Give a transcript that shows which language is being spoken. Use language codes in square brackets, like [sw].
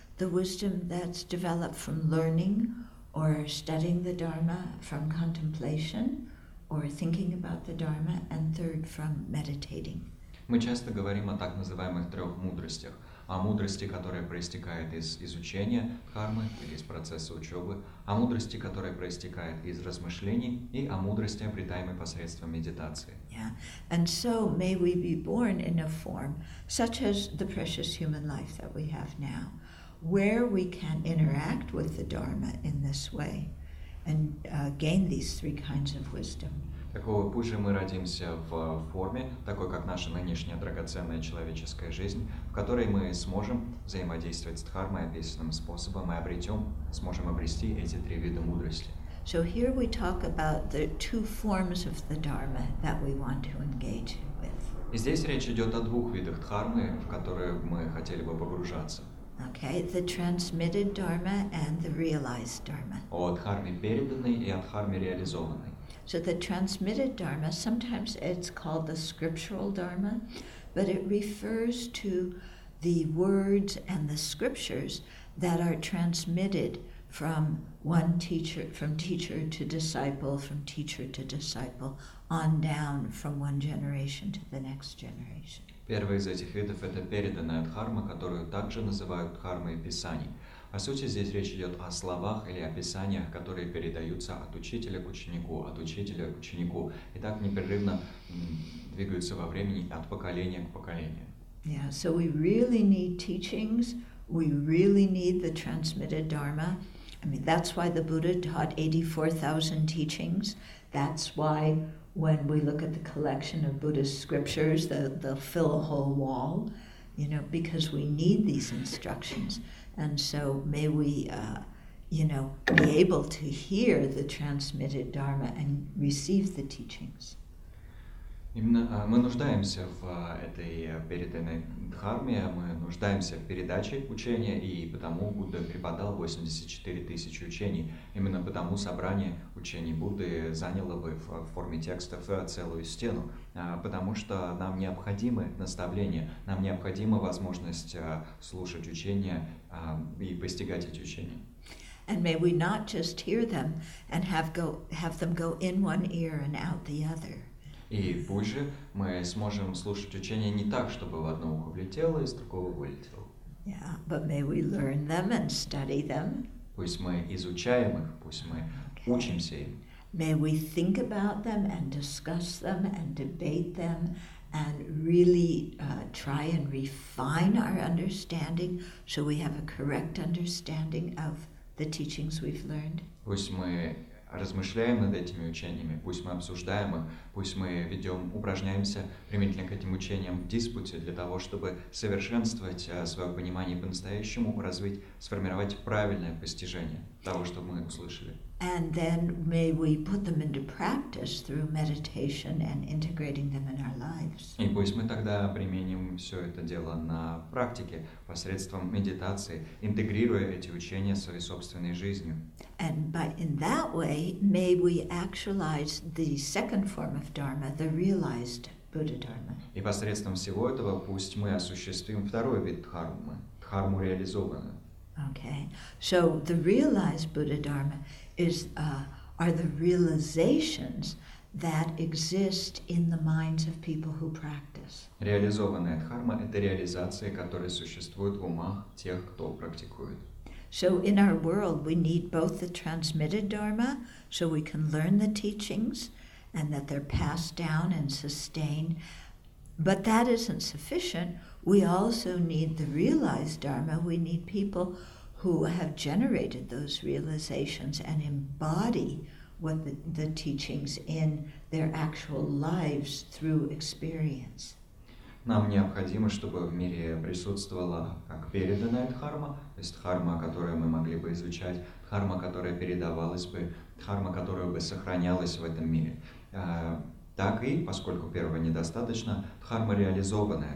[en] The wisdom that's developed from learning or studying the Dharma, from contemplation or thinking about the Dharma, and third, from meditating. [ru] Мы часто говорим о так называемых 3 мудростях. О мудрости, которая проистекает из изучения дхармы или из процесса учебы, о мудрости, которая проистекает из размышлений, и о мудрости, обретаемой посредством медитации. [en] Yeah, and so may we be born in a form such as the precious human life that we have now, where we can interact with the Dharma in this way and gain these three kinds of wisdom. [ru] Такого пусть же мы родимся в форме, такой как наша нынешняя драгоценная человеческая жизнь, в которой мы сможем взаимодействовать с Дхармой описанным способом и сможем обрести эти три вида мудрости. [en] So here we talk about the two forms of the Dharma that we want to engage with. [ru] И здесь речь идет о двух видах Дхармы, в которые мы хотели бы погружаться. [en] Okay, the transmitted Dharma and the realized Dharma. [ru] О Дхарме переданной и о Дхарме реализованной. [en] So the transmitted Dharma, sometimes it's called the scriptural Dharma, but it refers to the words and the scriptures that are transmitted from teacher to disciple, from teacher to disciple, on down from one generation to the next generation. [ru] Первый из этих видов – это переданная Дхарма, которую также называют Дхармой Писаний. По сути, здесь речь идет о словах или описаниях, которые передаются от учителя к ученику, от учителя к ученику, и так непрерывно двигаются во времени от поколения к поколению. [en] Yeah, so we really need teachings, we really need the transmitted Dharma. I mean, that's why the Buddha taught 84,000 teachings. That's why when we look at the collection of Buddhist scriptures, they'll fill a whole wall, because we need these instructions. And so may we, be able to hear the transmitted Dharma and receive the teachings. [ru] Именно мы нуждаемся в этой переданной Дхарме, мы нуждаемся в передаче учения, и потому Будда преподал 84 тысячи учений. Именно потому собрание учений Будды заняло бы в форме текстов целую стену, потому что нам необходимы наставления, нам необходима возможность слушать учения и постигать эти учения. [en] And may we not just hear them and have them go in one ear and out the other. [ru] И позже мы сможем слушать учения не так, чтобы в одно ухо влетело, из другого вылетело. [en] Yeah, but may we learn them and study them. [ru] Пусть мы изучаем их, пусть мы учимся им. [en] May we think about them and discuss them and debate them and really try and refine our understanding so we have a correct understanding of the teachings we've learned. [ru] Пусть мы размышляем над этими учениями, пусть мы обсуждаем их, пусть мы упражняемся применительно к этим учениям в диспуте для того, чтобы совершенствовать свое понимание и по-настоящему развить, сформировать правильное постижение того, что мы услышали. [en] And then may we put them into practice through meditation and integrating them in our lives. [ru] И пусть мы тогда применим все это дело на практике посредством медитации, интегрируя эти учения в своей собственной жизнью. [en] And in that way, may we actualize the second form of Dharma, the realized Buddha Dharma. [ru] И посредством всего этого пусть мы осуществим второй вид Дхармы, Дхарму реализованную. [en] Okay, so the realized Buddha Dharma are the realizations that exist in the minds of people who practice. [ru] Реализованная Дхарма – это реализации, которые существуют в умах тех, кто практикует. [en] So in our world, we need both the transmitted Dharma, so we can learn the teachings, and that they're passed down and sustained. But that isn't sufficient. We also need the realized Dharma. We need people who have generated those realizations and embody what the teachings in their actual lives through experience. [ru] Нам необходимо, чтобы в мире присутствовала как переданная Дхарма, то есть Дхарма, которую мы могли бы изучать, Дхарма, которая передавалась бы, Дхарма, которая бы сохранялась в этом мире. Так и, поскольку первого недостаточно, Дхарма реализованная.